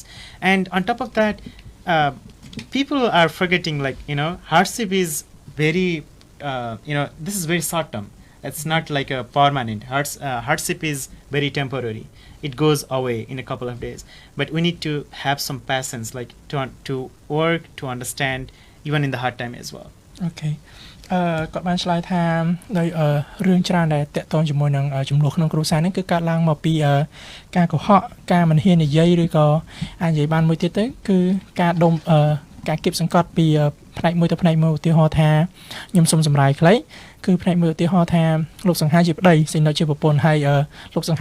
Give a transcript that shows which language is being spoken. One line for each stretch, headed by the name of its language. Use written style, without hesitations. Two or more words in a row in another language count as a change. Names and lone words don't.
English: And on top of that, people are forgetting, like, you know, hardship is very this is very short term. It's not like a permanent. Hardship is very temporary. It goes away in a couple of days. But we need to have some patience, like to work, to understand, even in the hard time as well. Okay.
Khmer: គាត់បានឆ្លើយថាដោយរឿងច្រើនដែលតាក់ទងជាមួយនឹងចំនួនក្នុងគ្រួសារនេះគឺកើតឡើងមកពីការកុហកការមិនហ៊ាននិយាយឬក៏អាចនិយាយបានមួយទៀតទៅគឺការដុំការគៀបសង្កត់ពីផ្នែកមួយទៅផ្នែកមួយឧទាហរណ៍ថាខ្ញុំសូមសម្រាយខ្លីគឺផ្នែកមួយឧទាហរណ៍ថាលោកសង្ហាជាប្តីសេនុចជាប្រពន្ធហើយលោកសង្ហា